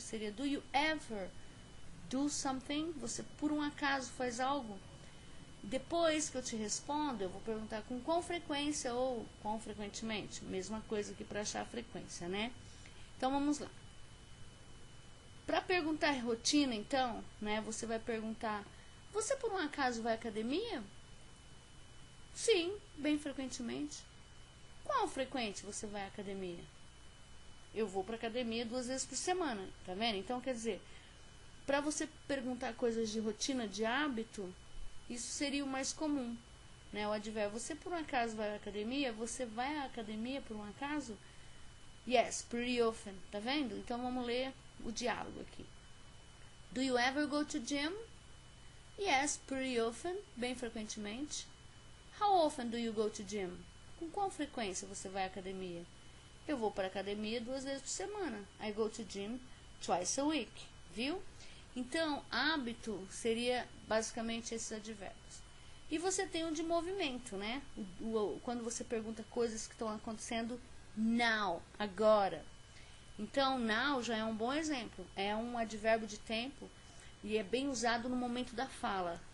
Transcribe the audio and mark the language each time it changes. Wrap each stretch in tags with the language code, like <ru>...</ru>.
<pt>Seria</pt> <en>do you ever do something?</en> <pt>Você por um acaso faz algo? Depois que eu te respondo, eu vou perguntar com qual frequência ou quão frequentemente. Mesma coisa que para achar a frequência, né? Então, vamos lá. Para perguntar rotina, então, né, você vai perguntar, você por um acaso vai à academia? Sim, bem frequentemente. Qual frequente você vai à academia? Eu vou para a academia 2 vezes por semana, tá vendo? Então, quer dizer, para você perguntar coisas de rotina, de hábito, isso seria o mais comum, né? O advérbio, você por um acaso vai à academia? Você vai à academia por um acaso?</pt> <en>Yes, pretty often,</en> <pt>tá vendo? Então, vamos ler o diálogo aqui.</pt> <en>Do you ever go to gym? Yes, pretty often,</en> <pt>bem frequentemente.</pt> <en>How often do you go to gym?</en> <pt>Com qual frequência você vai à academia? Eu vou para a academia 2 vezes por semana.</pt> <en>I go to gym twice a week, viu?</en> <pt>Então, hábito seria basicamente esses advérbios. E você tem o de movimento, né? Quando você pergunta coisas que estão acontecendo now, agora. Então, now já é um bom exemplo. É um advérbio de tempo e é bem usado no momento da fala.</pt>